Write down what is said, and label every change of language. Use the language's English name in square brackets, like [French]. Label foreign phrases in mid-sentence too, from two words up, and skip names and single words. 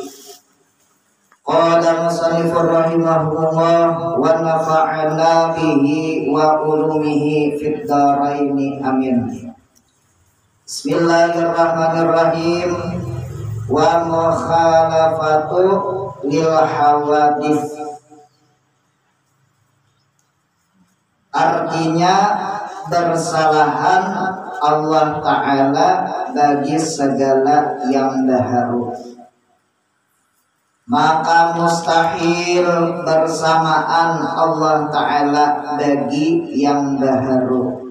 [Arabic] قال المصنف رحمه الله ونفعنا به وبعلومه في الدارين آمين. بسم الله الرحمن الرحيم. ومخالفته للحوادث. [Malay] Artinya bersalahan Allah Ta'ala bagi segala yang baharu. Maka mustahil bersamaan Allah Ta'ala bagi yang baharu.